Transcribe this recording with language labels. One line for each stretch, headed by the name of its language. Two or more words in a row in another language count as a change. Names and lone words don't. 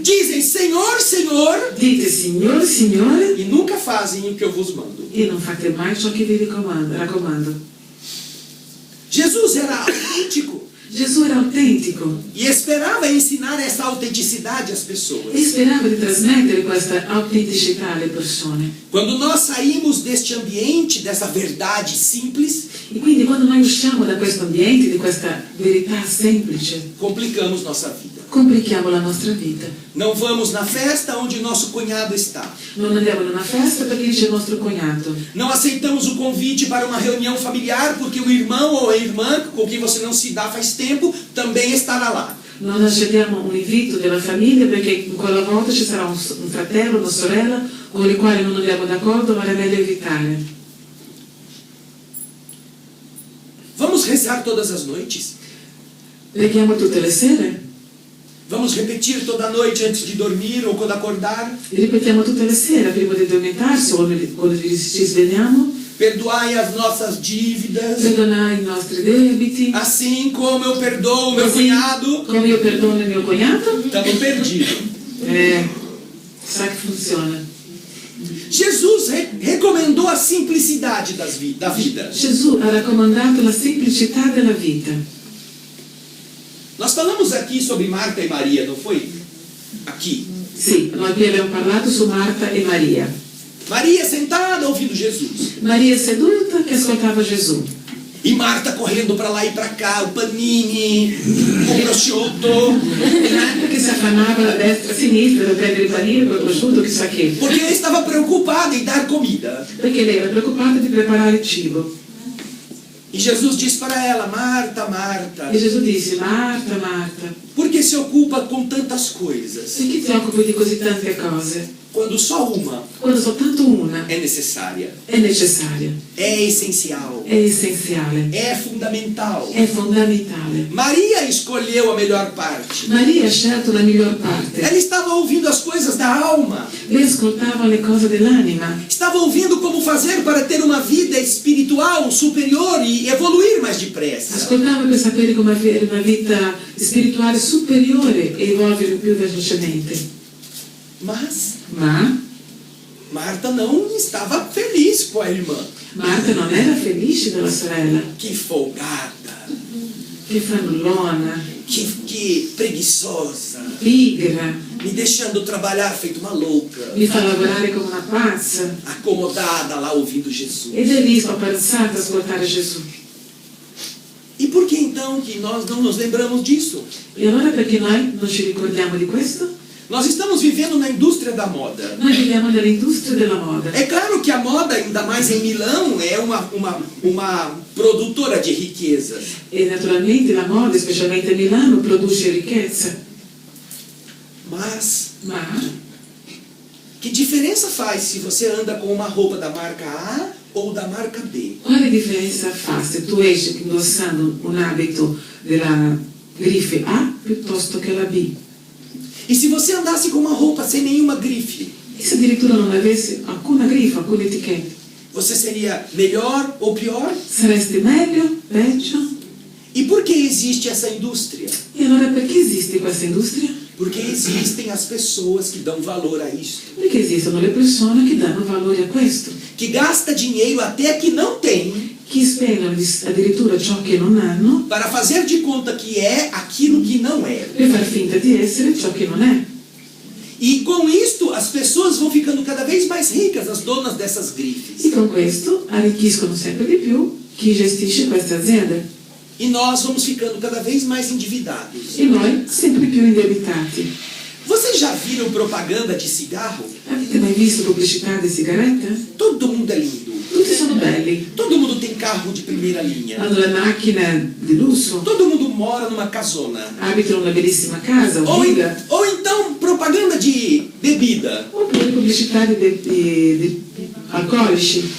Portuguese: dizem Senhor, Senhor,
Italian: dite Signore, Signore,
Portuguese: e nunca fazem o que eu vos mando.
Italian: e non fate mai ciò che vi raccomando.
Portuguese: Jesus era autêntico
Italian: Gesù era autentico
Portuguese: e esperava ensinar essa autenticidade às
Italian: e
Portuguese: pessoas.
Italian: sperava di trasmettere questa autenticità alle persone.
Portuguese: Quando nós saímos deste ambiente, dessa verdade simples,
Italian: E quindi quando noi usciamo da questo ambiente, di questa verità semplice,
Portuguese: complicamos nossa vida.
Italian: complichiamo la nostra vita.
Portuguese: Não vamos na festa onde nosso cunhado está.
Italian: Non andiamo in una festa perché c'è il nostro cognato.
Portuguese: Não aceitamos o convite para uma reunião familiar porque o irmão ou a irmã com quem você não se dá faz tempo também estará lá.
Italian: Non accettiamo un invito della famiglia perché quella volta ci sarà un fratello, una sorella con i quali non andiamo d'accordo, ma è meglio evitare.
Portuguese: Vamos rezar todas as noites.
Italian: Preghiamo tutte le sere,
Portuguese: Vamos repetir toda noite antes de dormir ou quando acordar.
Italian: e ripetiamo tutte le sere prima di addormentarsi o quando ci svegliamo.
Portuguese: Perdoai as nossas dívidas,
Italian: Perdonare i nostri debiti,
Portuguese: assim como eu perdoo o meu
Italian: così
Portuguese: cunhado.
Italian: come io perdono il mio cognato.
Portuguese: Estamos perdidos.
Italian: Sa che funziona.
Portuguese: Jesus recomendou a simplicidade da vida.
Italian: Gesù ha raccomandato la semplicità della vita.
Portuguese: Nós falamos aqui sobre Marta e Maria, não foi? Aqui.
Italian: Sì, noi qui abbiamo parlato su Marta e Maria.
Portuguese: Maria sentada ouvindo Jesus.
Italian: Maria seduta che ascoltava Gesù.
Portuguese: E Marta correndo para lá e para cá, o panini, o prosciutto.
Italian: E Marta che si affannava da destra a sinistra per prendere il panino, il prosciutto, chissà che.
Portuguese: Porque ela estava preocupada em dar comida.
Italian: Perché lei era preoccupata di preparare il cibo.
Portuguese: E Jesus disse para ela: Marta, Marta,
Italian: E Gesù disse, Marta, Marta,
Portuguese: por que se ocupa com tantas coisas,
Italian: perché ti occupi di così tante cose?
Portuguese: quando só uma
Italian: Quando soltanto una
Portuguese: é necessária,
Italian: è necessaria,
Portuguese: é essencial,
Italian: è essenziale,
Portuguese: é fundamental?
Italian: è fondamentale.
Portuguese: Maria escolheu a melhor parte.
Italian: Maria ha scelto la miglior parte.
Portuguese: Ela estava ouvindo as coisas da alma.
Italian: Lei ascoltava le cose dell'anima.
Portuguese: Estava ouvindo como fazer para ter uma vida espiritual superior e evoluir mais depressa.
Italian: Ascoltava per sapere come avere una vita spirituale superiore superiore e evolvere più velocemente.
Portuguese: Ma Marta não estava feliz com a irmã.
Italian: Marta non era felice della sorella.
Portuguese: Que folgada,
Italian: Che fannullona,
Portuguese: que preguiçosa,
Italian: pigra,
Portuguese: me deixando trabalhar feito uma louca,
Italian: mi fa lavorare come una pazza.
Portuguese: acomodada lá ouvindo Jesus.
Italian: Ed è lì spapazzata a ascoltare Gesù.
Portuguese: E por que então que nós não nos lembramos disso?
Italian: E allora perché noi non ci ricordiamo di questo?
Portuguese: Nós estamos vivendo na indústria da moda.
Italian: Noi viviamo nell'industria della moda.
Portuguese: É claro que a moda, ainda mais em Milão, é uma produtora de riquezas.
Italian: E naturalmente la moda, specialmente a Milano, produce ricchezza.
Portuguese: Mas
Italian: Ma
Portuguese: que diferença faz se você anda com uma roupa da marca A ou da marca B?
Italian: quale differenza fa se tu esci indossando un abito della grife A piuttosto che la B?
Portuguese: E se você andasse com uma roupa sem nenhuma grife,
Italian: E se addirittura non avessi alcuna grifa, alcuna etichetta?
Portuguese: você seria melhor ou pior?
Italian: Saresti meglio? Peggio?
Portuguese: E por que existe essa indústria?
Italian: E allora perché esiste questa industria?
Portuguese: Porque existem as pessoas que dão valor a isso,
Italian: Perché esistono le persone che danno valore a questo,
Portuguese: que gasta dinheiro até que não tem,
Italian: che spendono addirittura ciò che non hanno
Portuguese: para fazer de conta que é aquilo que não é.
Italian: per far finta di essere ciò che non è.
Portuguese: E com isto as pessoas vão ficando cada vez mais ricas, as donas dessas
Italian: E
Portuguese: grifes.
Italian: con questo arricchiscono sempre di più chi gestisce queste aziende.
Portuguese: E nós vamos ficando cada vez mais endividados.
Italian: E noi sempre più indebitati.
Portuguese: Vocês já viram propaganda de cigarro?
Italian: Avete mai visto pubblicità di sigarette?
Portuguese: Todo mundo é lindo.
Italian: Tutti sono belli.
Portuguese: Todo mundo tem carro de primeira linha.
Italian: Hanno le macchine di lusso,
Portuguese: Todo mundo mora numa casona.
Italian: abitano una bellissima casa,
Portuguese: Ou,
Italian: una villa.
Portuguese: ou então propaganda de bebida.
Italian: Oppure pubblicità di alcolici.